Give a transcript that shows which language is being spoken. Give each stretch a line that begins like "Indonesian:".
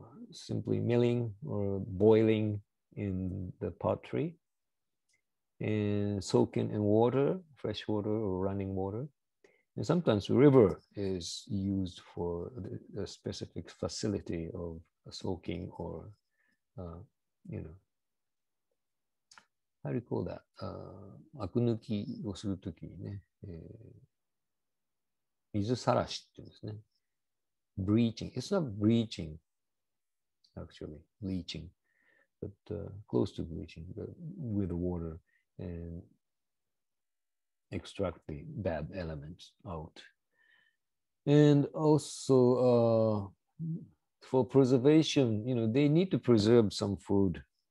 English: Simply milling or boiling in the pottery and soaking in water, fresh water or running water. And sometimes river is used for the specific facility of soaking or, you know, how do you call that?
Japanese: アク抜きをするときにね、水さらしっていうんですね。
English: Breaching. It's not breaching, actually, bleaching, but close to bleaching with the water and extract the bad elements out. And also for preservation, you know, they need to preserve some food.